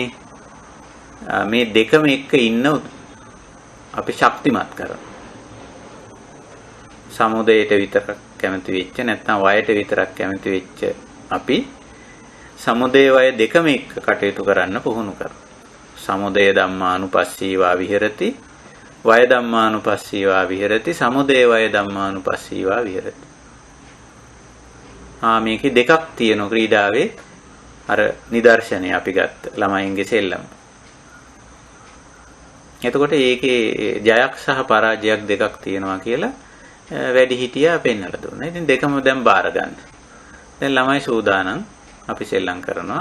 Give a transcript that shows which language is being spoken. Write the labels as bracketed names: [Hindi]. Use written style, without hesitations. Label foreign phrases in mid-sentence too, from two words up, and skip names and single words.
[Sinhala] මේ දෙකම එක්ක ඉන්න අපි ශක්තිමත් කරනවා. සමුදයට විතරක් කැමති වෙච්ච නැත්නම් වයට විතරක් කැමති වෙච්ච අපි සමුදය වය දෙකම එක්ක කටයුතු කරන්න පුහුණු කරනවා. [Pali] සමුදය ධම්මානුපස්සීවා විහෙරති වය ධම්මානුපස්සීවා විහෙරති සමුදය වය ධම්මානුපස්සීවා විහෙරති. [Sinhala] මේකේ දෙකක් තියෙනවා ක්‍රීඩාවේ. අර නිදර්ශනය අපි ගත්ත ළමයින්ගේ සෙල්ලම. එතකොට ඒකේ ජයක් සහ පරාජයක් දෙකක් තියෙනවා කියලා වැඩිහිටියා පෙන්වලා දුන්නා. ඉතින් දෙකම දැන් බාර ගන්න. දැන් ළමයි සූදානම් අපි සෙල්ලම් කරනවා.